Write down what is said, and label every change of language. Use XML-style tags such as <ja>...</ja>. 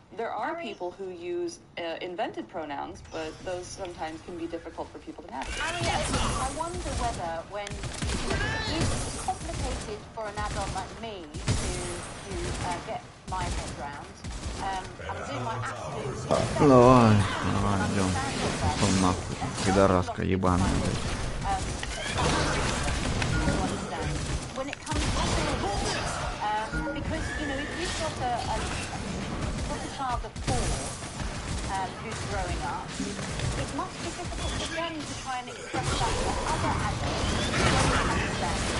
<en>There are people who use invented pronouns, but those sometimes can be difficult for people to navigate. I wonder whether when it's complicated for an adult like me to get my head round, I'm doing my absolute</en> <ru>Давай, идем. Пошел нахуй, пидораска ебаная, блядь.</ru> <en>When it comes to because, you know, if you've got a child of 4 who's growing up, it must be difficult for them to try and express that to other adults who don't understand.</en>